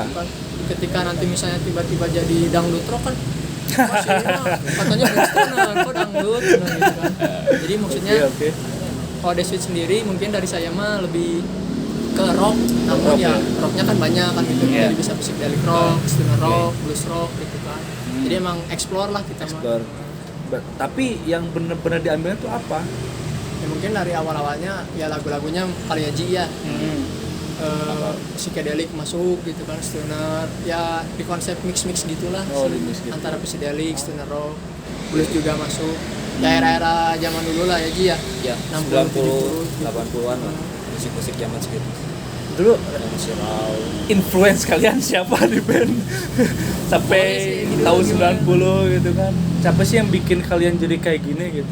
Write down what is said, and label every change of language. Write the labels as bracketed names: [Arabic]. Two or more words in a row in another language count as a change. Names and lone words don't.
[Indonesian] gitu kan ketika nanti misalnya tiba-tiba jadi dangdut rock kan masih katanya band stoner kok dangdut gitu kan. Jadi maksudnya Oke. kalau The Switch sendiri mungkin dari saya mah lebih ke rock namun Rock, ya ya. rocknya kan banyak kan gitu Iya. jadi bisa [English] psychedelic rock, stoner rock, blues rock [Indonesian] gitu kan jadi emang explore lah kita Explore. mah Tapi yang bener-bener diambilnya tuh apa? Ya mungkin dari awalnya ya lagu-lagunya kali ya Ji ya. Psychedelic masuk gitu kan, stoner ya di konsep mix gitulah Di mix gitu. antara psychedelic, [English] stoner rock, [Indonesian] blues juga masuk ya era-era zaman dulu lah ya Ji ya. Ya, 60, 90, 80-an lah. Musik-musik zaman segitu. Dulu Yang masih raw. influence kalian siapa di band sampai Boleh sih, tahun gitu. 90 gitu kan? Siapa sih yang bikin kalian jadi kayak gini gitu?